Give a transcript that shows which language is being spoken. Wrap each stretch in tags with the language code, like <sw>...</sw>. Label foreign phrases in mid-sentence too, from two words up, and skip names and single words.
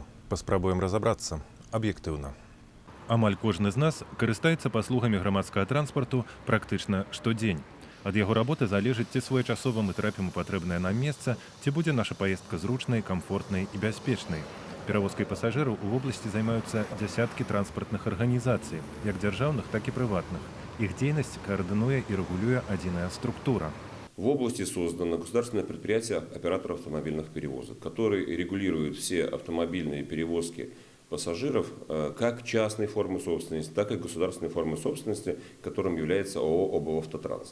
<be>Паспрабуем разабрацца аб'ектыўна. Амаль кожны з нас карыстаецца паслугамі грамадскага транспарту практычна штодзень. Ад яго работы залежыць, ці своечасова мы трапім у патрэбнае нам месца, ці будзе наша паездка зручнай, камфортнай і бяспечнай. Перавозкай пасажыраў у вобласці займаюцца дзясяткі транспартных арганізацый, як дзяржаўных, так і прыватных. Іх дзейнасць</be> <ru>координуе и регулирует одиная структура. В области создано государственное предприятие оператора автомобильных перевозок, который регулирует все автомобильные перевозки пассажиров как частной формы собственности, так и государственной формы собственности, которым является ООО «Облавтотранс».</ru>